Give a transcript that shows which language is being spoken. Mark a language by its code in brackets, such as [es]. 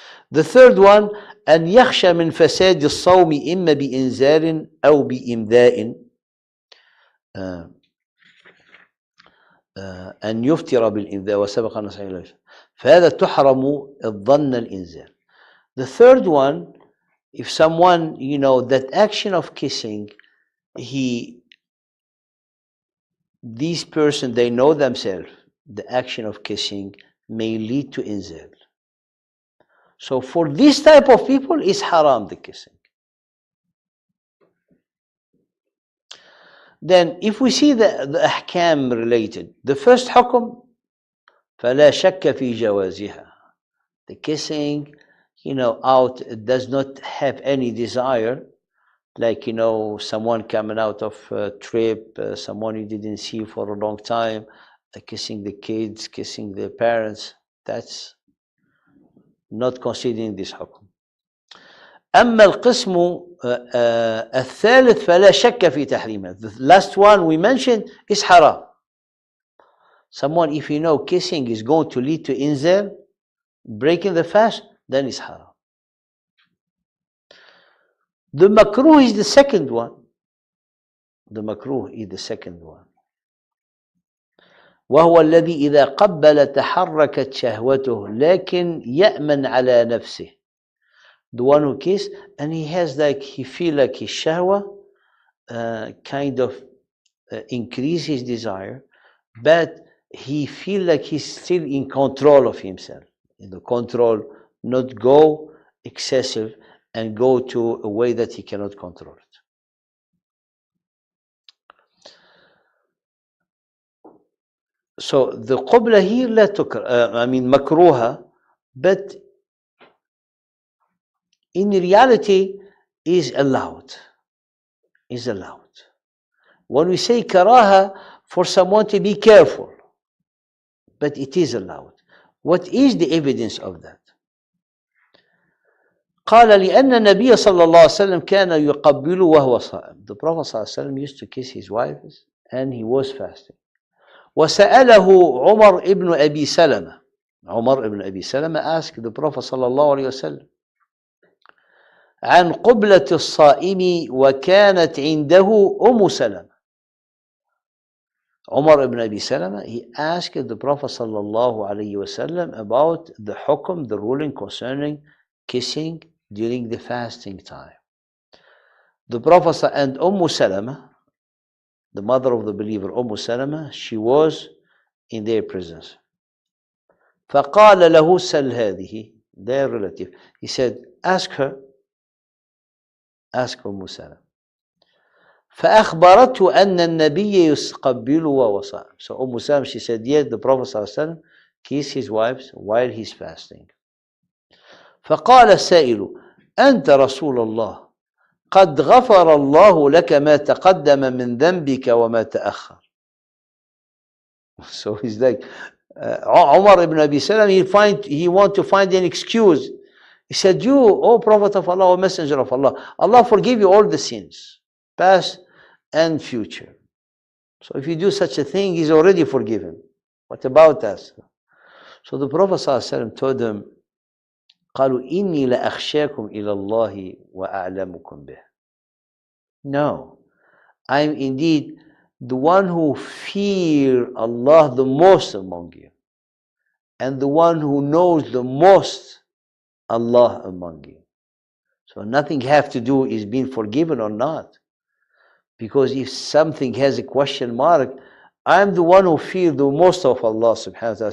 [en] The third one, [ar] أن يخشى من فساد الصوم إما بإنزال أو بإمداء أن يفطر بالإمداء وسبق أن نصحيح له، فهذا تحرم الظن الإنزال. [en] The third one, if someone, that action of kissing, these person, they know themselves, the action of kissing may lead to inzal. So for this type of people, is haram, the kissing. Then if we see the ahkam related, the first hukum, [ar] فلا شك في جوازها. [en] The kissing, out, it does not have any desire, like, someone coming out of a trip, someone you didn't see for a long time, kissing the kids, kissing their parents, that's not considering this hukum. [ar] أما القسم الثالث فلا شك في تحريمه. [en] The last one we mentioned is haram. Someone, if kissing is going to lead to inzal, breaking the fast, then it's haram. The makruh is the second one. The makruh is the second one. [ar] وهو الذي إذا قبل تحركت شهوته لكن يأمن على نفسه. [en] The one who kiss, and he feel like his shahwa kind of increase his desire, but he feel like he's still in control of himself. In the control, not go excessive and go to a way that he cannot control it. So the qubla here لا makruha, but in reality is allowed. Is allowed. When we say karaha, for someone to be careful, but it is allowed. What is the evidence of that? [ar] قال لأن النبي صلى الله عليه وسلم كان يقبل وهو صائم. [en] The Prophet صلى الله عليه وسلم used to kiss his wives and he was fasting. [ar] وسأله عمر ابن أبي سلمة. عمر ابن أبي سلمة [en] asked the Prophet [ar] صلى الله عليه وسلم عن قبلة الصائم وكانت عنده أم سلمة. [en] Umar ibn Abi Salama, he asked the Prophet sallallahu alaihi wasallam about the hukum, the ruling concerning kissing during the fasting time. The Prophet and Salama, the mother of the believer, Salama, she was in their presence. [ar] فقال له سل هذه, [en] their relative. He said, ask her, ask Salama. [ar] فأخبرته أن النبي يقبل وهو صائم. [en] So Salama, she said, yes, the Prophet صلى الله عليه وسلم kissed his wives while he's fasting. [ar] فقال السائل أنت رسول الله قد غفر الله لك ما تقدم من ذنبك وما تأخر. [en] So he's like, Umar ibn Abi Salam, he want to find an excuse. He said, you, O Prophet of Allah, O Messenger of Allah, Allah forgive you all the sins, past and future. So if you do such a thing, he's already forgiven. What about us? So the Prophet ﷺ told them, [ar] قالوا إني لأخشاكم إلى الله وأعلمكم به. [en] No, I'm indeed the one who fear Allah the most among you, and the one who knows the most Allah among you. So nothing have to do is being forgiven or not. Because if something has a question mark, I'm the one who fear the most of Allah subhanahu wa ta'ala.